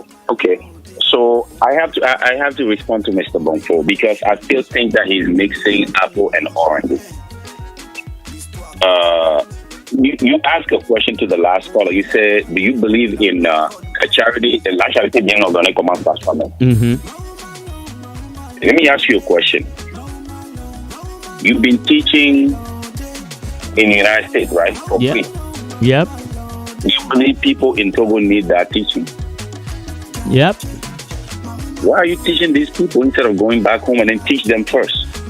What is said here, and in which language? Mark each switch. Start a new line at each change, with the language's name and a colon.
English: Okay. So I have to respond to Mr. Bonfo because I still think that he's mixing apple and oranges. You asked a question to the last caller. You said, "Do you believe in a charity?
French: La charité bien ordonnée commence par soi-même."
English: Let me ask you a question. You've been teaching in the United States, right? For free. Yep. Do you believe people in Togo need that teaching? Yep. Why are you teaching these people instead of going back home and then teach them first?